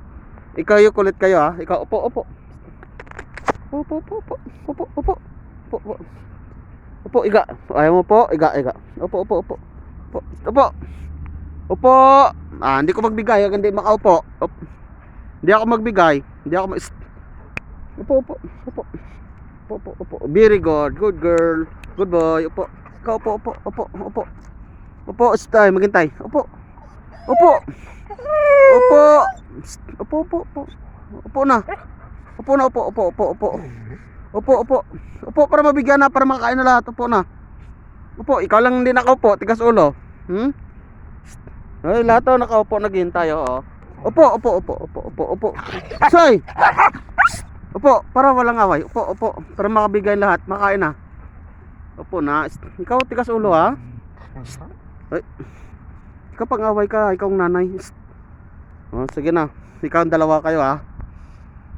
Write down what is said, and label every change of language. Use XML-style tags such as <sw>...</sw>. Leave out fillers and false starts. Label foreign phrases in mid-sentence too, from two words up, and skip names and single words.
<tl>Ikaw yung kulit kayo ha. Ikaw upo, upo. Upo, upo, upo. Upo, upo. Upo, upo. Upo, iga. Ayaw mo po, iga, iga. Upo, upo, upo. Upo, upo. Upo. Ah, hindi ko magbigay, hindi makaupo. Hindi ako magbigay. Hindi ako upo, upo, upo. Upo, upo, upo.</tl> <en>Very good. Good girl. Good boy.</en> <tl>Upo. Ikaw upo, upo, upo, upo. Upo, stay, maghintay. Upo. Upo. Upo. Upo, upo, upo. Upo na. Upo na, upo, upo, upo, upo. Upo, upo. Upo para mabigyan na, para makakain na lahat. Upo na. Upo, ikaw lang hindi nakaupo, tigas ulo. Ay, lahat to nakaupo, naghihintay oh. Upo, upo, upo, upo, upo, upo. Soy. Upo, para walang away. Upo, upo, para makabigay lahat, makain na. Upo na. Ikaw tigas ulo ha. Ay. Ikaw pang away ka, ikaw ang nanay. Oh, sige na. Ikaw ang dalawa kayo ha.</tl>